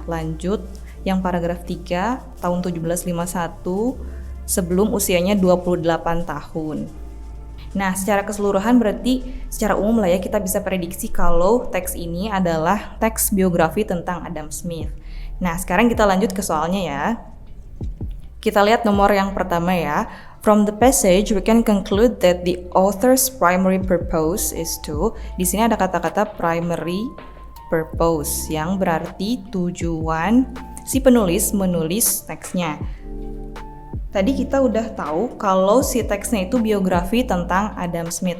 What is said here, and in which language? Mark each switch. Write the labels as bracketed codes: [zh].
[id] Lanjut yang paragraf 3 tahun 1751 sebelum usianya 28 tahun. Nah, secara keseluruhan berarti secara umum lah ya kita bisa prediksi kalau teks ini adalah teks biografi tentang Adam Smith. Nah, sekarang kita lanjut ke soalnya ya. Kita lihat nomor yang pertama ya. [en] From the passage we can conclude that the author's primary purpose is to. [id] Di sini ada kata-kata primary purpose yang berarti tujuan si penulis menulis teksnya. Tadi kita udah tahu kalau si teksnya itu biografi tentang Adam Smith.